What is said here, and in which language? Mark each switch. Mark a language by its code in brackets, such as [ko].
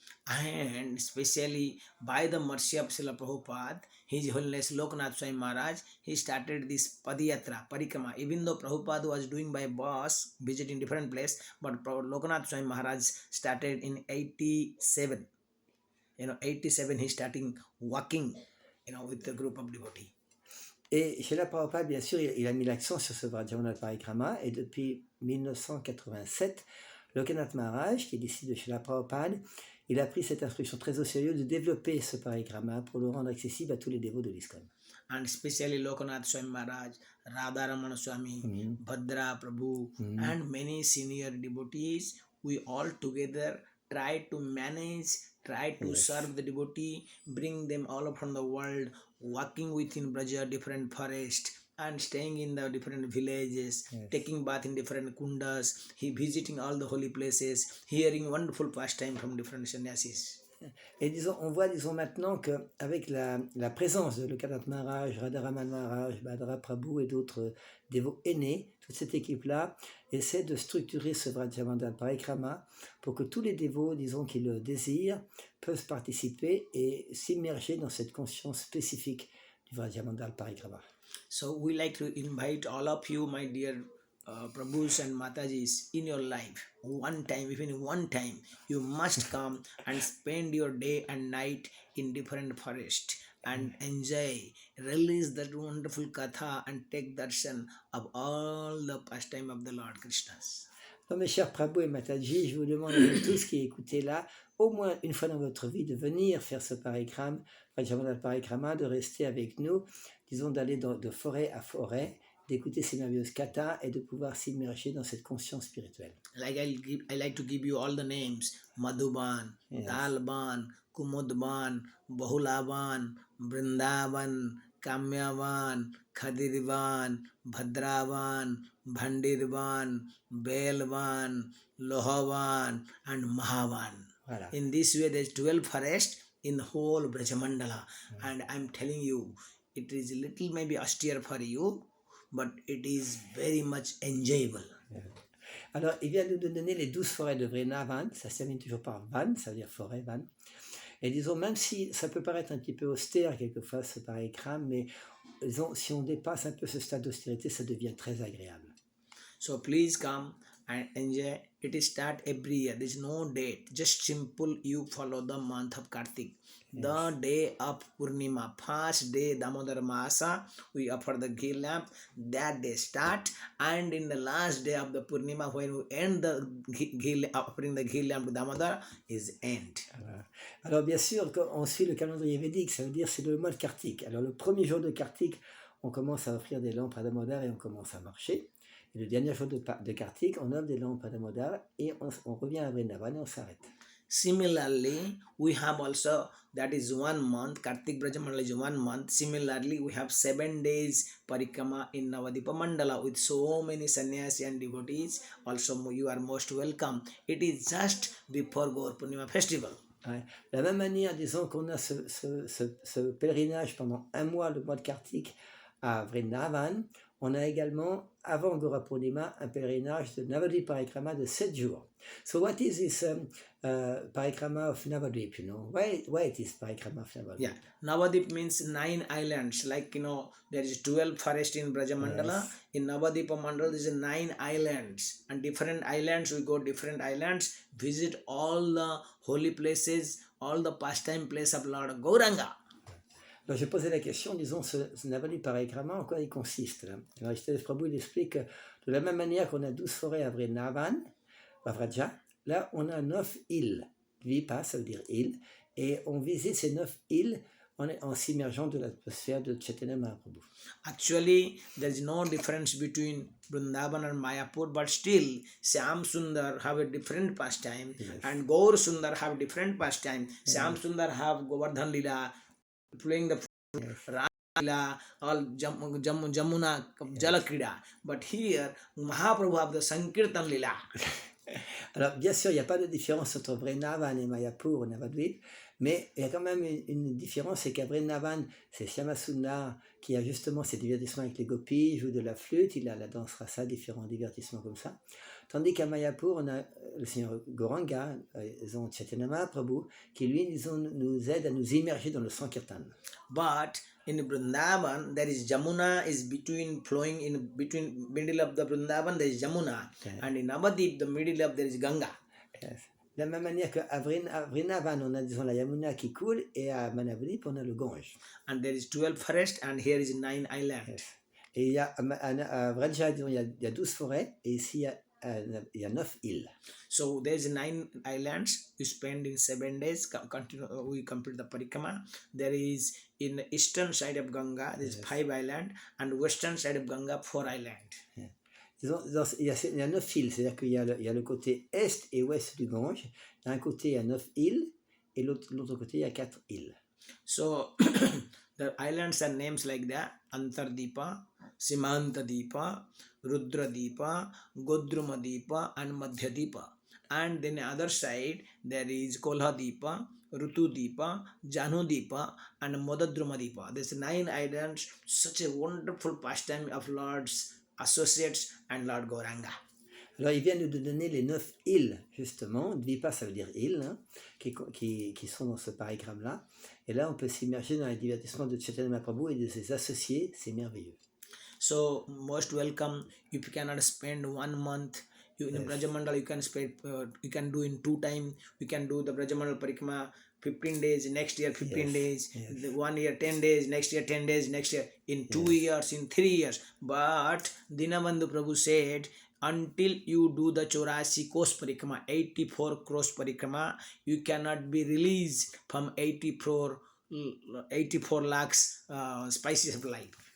[en] And especially by the mercy of Srila Prabhupada, His Holiness Lokanath Swami Maharaj, he started this Padiyatra, Parikrama. Even though Prabhupada was doing by bus, visiting different place, but Lokanath Swami Maharaj started in 87. 87 he starting walking, with a group of devotees. [fr] Et Srila Prabhupada, bien sûr, il a mis l'accent sur ce Vrajamandal Parikrama, et depuis 1987, Lokanath Maharaj, qui est disciple de Srila Prabhupada, il a pris cette instruction très au sérieux de développer ce parikrama pour le rendre accessible à tous les dévots de l'ISKCON. [en] And especially Lokanath Swami Maharaj, Radharamana Swami, Bhadra Prabhu, and many senior devotees, we all together try to manage, try to serve the devotee, bring them all up from the world, walking within Braja, different forest, and staying in the different villages, taking bath in different kundas, he visiting all the holy places, hearing wonderful pastime from different sannyasis. [fr] Et disons, on voit, disons, maintenant qu'avec la présence de Lokanath Maharaj, Radharaman Maharaj, Bhadra Prabhu et d'autres dévots aînés, toute cette équipe-là essaie de structurer ce Vrajamandal Parikrama pour que tous les dévots, disons, qui le désirent, peuvent participer et s'immerger dans cette conscience spécifique du Vrajamandal Parikrama. [en] So we like to invite all of you, my dear Prabhus and Matajis, in your life, one time, even one time, you must come and spend your day and night in different forest and enjoy, release that wonderful katha and take darshan of all the pastime of the Lord Krishna's. [fr] Donc, mes chers Prabhu et Mataji, je vous demande à vous tous qui écoutez là, au moins une fois dans votre vie, de venir faire ce parikrama, Vrajamandal Parikrama, de rester avec nous, disons d'aller de forêt à forêt, d'écouter ces merveilleuses kathas et de pouvoir s'immerger dans cette conscience spirituelle. [en] Like I like to give you all the names: Madhuban, Talban, Kumudban, Bahulaban, Vrindavan, Kamyavan, Khadirvan, Bhadravan, Bhandirvan, Belvan, Lohavan, and Mahavan. [fr] Voilà. [en] In this way, there's 12 forests in the whole Brajamandala, and I'm telling you, it is little maybe austere for you, but it is very much enjoyable. [fr] Alors, il vient de nous donner les 12 forêts de Vrindavan, ça se termine toujours par Van, ça veut dire forêt, Van. Et disons, même si ça peut paraître un petit peu austère quelquefois, ce parikrama, mais disons, si on dépasse un peu ce stade d'austérité, ça devient très agréable. [en] So please come and enjoy. It is start every year. There is no date. Just simple, you follow the month of Kartik. The day of Purnima, first day Damodar Masa, we offer the ghee lamp. That day start, and in the last day of the Purnima, when we end the offering the ghee lamp to Damodar, is end. [fr] Alors bien sûr, on suit le calendrier védique, ça veut dire c'est le mois de Kartik. Alors le premier jour de Kartik, on commence à offrir des lampes à Damodar et on commence à marcher. Et le dernier jour de Kartik, on offre des lampes à Damodar et on revient à Vrindavan et on s'arrête. [en] Similarly, we have also, that is 1 month, Kartik Brajamandala is 1 month. Similarly, we have 7 days Parikrama in Navadipa Mandala with so many sannyasi and devotees. Also, you are most welcome. It is just before Gaur Purnima festival. [fr] Ouais. De la même manière, disons qu'on a ce pèlerinage pendant 1 mois, le mois de Kartik, à Vrindavan, on a également, avant Gaura Purnima, un pèlerinage de Navadvip Parikrama de 7 jours. [en] So what is this Parikrama of Navadvip, you know? Why it is Parikrama of Navadvip? Yeah, Navadip means 9 islands. Like, there is 12 forest in Brajamandala. Yes. In Navadipa Mandala, there is 9 islands. And different islands, we go different islands, visit all the holy places, all the pastime place of Lord Gauranga. [fr] Alors, j'ai posé la question, disons, ce Navadvip Parikrama, en quoi il consiste là? Alors, Ishtadev Prabhu, il explique que de la même manière qu'on a 12 forêts à Vrindavan, à Vraja, là, on a 9 îles. Vipa, ça veut dire île, et on visite ces 9 îles en s'immergeant de l'atmosphère de Chaitanya Mahaprabhu. [en] Actually, there is no difference between Vrindavan and Mayapur, but still Syam Sundar have a different pastime, Yes. and Gaur Sundar have different pastime. Syam Sundar have Govardhan Lila, playing the Yes. Lila, all Jamuna Jalakrida. But here Mahaprabhu have the Sankirtan Lila. [fr] Alors, bien sûr, il n'y a pas de différence entre Vrindavan et Mayapur ou Navadvip, mais il y a quand même une différence, c'est qu'à Vrindavan, c'est Shyamasundar qui a justement ses divertissements avec les gopis, il joue de la flûte, il a la danse rasa, différents divertissements comme ça. Tandis qu'à Mayapur, on a le Seigneur Gauranga, ils ont Chaitanya Mahaprabhu, qui lui nous aide à nous immerger dans le Sankirtan. [en] But in Vrindavan, there is Jamuna is between flowing in between middle of the Vrindavan there is Jamuna, and in Navadip the middle of there is Ganga. Yes. [fr] De la même manière qu'à Vrindavan, on a disons la Yamuna qui coule, et à Manavadip, on a le Gange. [en] And there is 12 forests, and here is 9 islands. Yes. [fr] Et il y a, à Vraja, disons, il y a 12 forêts, et ici, il y a 9 îles. [en] So there is 9 islands. We spend in 7 days. We complete the parikrama. There is in the eastern side of Ganga, there is 5 islands, and western side of Ganga 4 islands. Yeah. [fr] Disons, il y a 9 îles, c'est-à-dire qu'il y a le côté est et ouest du Gange. D'un côté, il y a 9 îles, et l'autre côté, il y a 4 îles. [en] So the islands are names like that: Antardipa, Simantadipa, Rudradipa, Godrumadipa, and Madhyadipa. And then the other side there is Kolhadipa, Rutudipa, Janudipa, and Modadrumadipa. There's 9 islands. Such a wonderful pastime of Lord's associates and Lord Gauranga. [fr] Alors, il vient nous donner les 9 îles, justement. Dvipa, ça veut dire île, hein, qui sont dans ce parigramme-là. Et là, on peut s'immerger dans les divertissements de Chaitanya Mahaprabhu et de ses associés. C'est merveilleux. [en] So, most welcome. If you cannot spend 1 month, in Brajamandal, you can spend, you can do in 2 times. You can do the Brajamandal Parikrama 15 days, next year 15 days, 1 year 10 days, next year 10 days, next year in 2 years, in 3 years. But Dinabandhu Prabhu said, until you do the 84 Kos Parikrama, 84 Cross Parikrama, you cannot be released from 84 lakhs spices of life.